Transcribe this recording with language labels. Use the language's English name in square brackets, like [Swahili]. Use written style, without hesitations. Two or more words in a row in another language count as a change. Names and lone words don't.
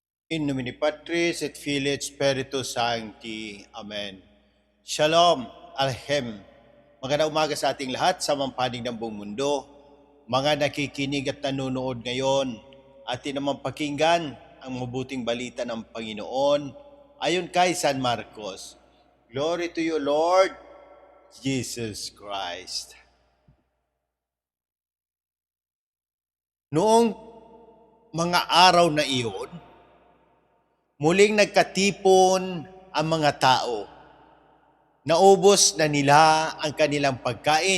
[Latin] In nomine Patris et Filii et Spiritus Sancti. [Hebrew] אמן. שלום, עליכם. [Filipino] Magandang umaga sa ating lahat sa mampanig ng buong mundo. Mga nakikinig at nanonood ngayon, atin naman pakinggan ang mabuting balita ng Panginoon ayon kay San Marcos. [English] Glory to you, Lord Jesus Christ. [Filipino] Noong mga araw na iyon, muling nagkatipon ang mga tao. Naubos na nila ang kanilang pagkain.